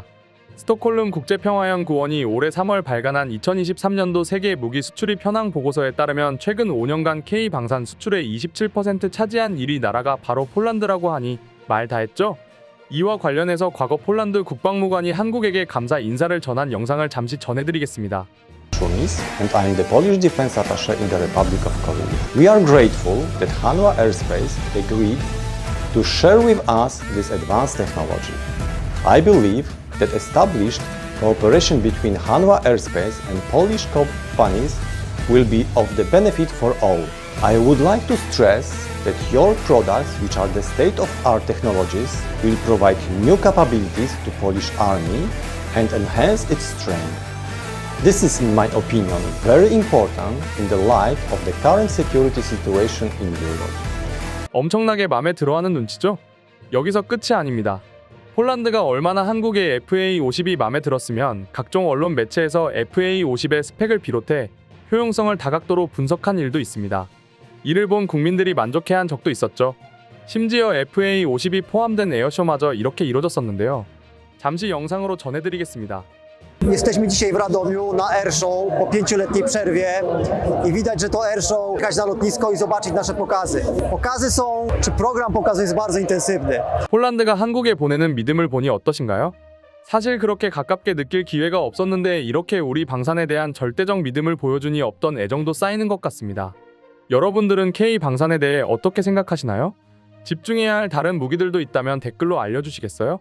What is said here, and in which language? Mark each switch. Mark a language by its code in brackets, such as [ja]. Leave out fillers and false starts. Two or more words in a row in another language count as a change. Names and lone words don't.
[ko] 스톡홀름 국제평화연구원이 올해 3월 발간한 2023년도 세계 무기 수출입 현황 보고서에 따르면 최근 5년간 K방산 수출의 27% 차지한 1위 나라가 바로 폴란드라고 하니 말 다 했죠? 이와 관련해서 과거 폴란드 국방무관이 한국에게 감사 인사를 전한 영상을 잠시 전해드리겠습니다. [en] And I am the Polish Defense Attaché in the Republic of Korea. We are grateful that Hanwha Aerospace agreed to share with us this advanced technology. I believe that established cooperation between Hanwha Aerospace and Polish companies will be of the benefit for all. I would like to stress that your products, which are the state-of-art technologies, will provide new capabilities to Polish Army and enhance its strength. This is, in my opinion, very important in the light of the current security situation in Europe. [ko] 엄청나게 마음에 들어하는 눈치죠? 여기서 끝이 아닙니다. 폴란드가 얼마나 한국의 FA-50이 마음에 들었으면 각종 언론 매체에서 FA-50의 스펙을 비롯해 효용성을 다각도로 분석한 일도 있습니다. 이를 본 국민들이 만족해한 적도 있었죠. 심지어 FA-50이 포함된 에어쇼마저 이렇게 이뤄졌었는데요. 잠시 영상으로 전해드리겠습니다. [pl] Jesteśmy dzisiaj w Radomiu na Airshow po 5-letniej przerwie i widać, że to Airshow jechać na lotnisko i zobaczyć nasze pokazy. Program pokazu jest bardzo intensywny. [ko] 폴란드가 한국에 보내는 믿음을 보니 어떠신가요? 사실 그렇게 가깝게 느낄 기회가 없었는데 이렇게 우리 방산에 대한 절대적 믿음을 보여주니 없던 애정도 쌓이는 것 같습니다. 여러분들은 K방산에 대해 어떻게 생각하시나요? 집중해야 할 다른 무기들도 있다면 댓글로 알려주시겠어요?